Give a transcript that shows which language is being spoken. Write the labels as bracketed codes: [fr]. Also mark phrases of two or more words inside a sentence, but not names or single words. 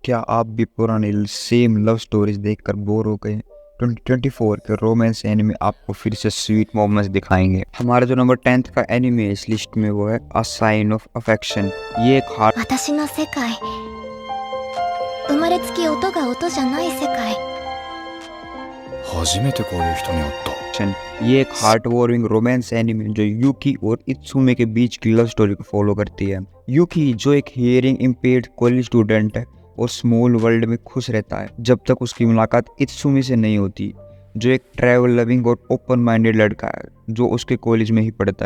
[hi] क्या आप भी पुरानी [en] same love stories [hi] देखकर बोर हो गए? 2024 के [en] romance anime [hi] आपको फिर से [en] sweet moments [hi] दिखाएंगे। हमारा जो नंबर 10th का एनिमे इस लिस्ट में वो है अ साइन ऑफ अफेक्शन। ये एक हार्ट [ja] 私の世界生まれつき音が音じゃない世界初めてこういう人に会った。 [hi] ये एक [en] heart warming romance anime [hi] जो यूकी और इत्सुमे के बीच की [en] love story [hi] को फॉलो करती है। यूकी जो एक [en] hearing impaired college student [hi] है और [en] small world [hi] में खुश रहता है जब तक उसकी मुलाकात इत्सुमी से नहीं होती, जो एक [en] travel loving [hi] और [en] open minded [hi] लड़का है जो उसके कॉलेज में ही पढ़ता है।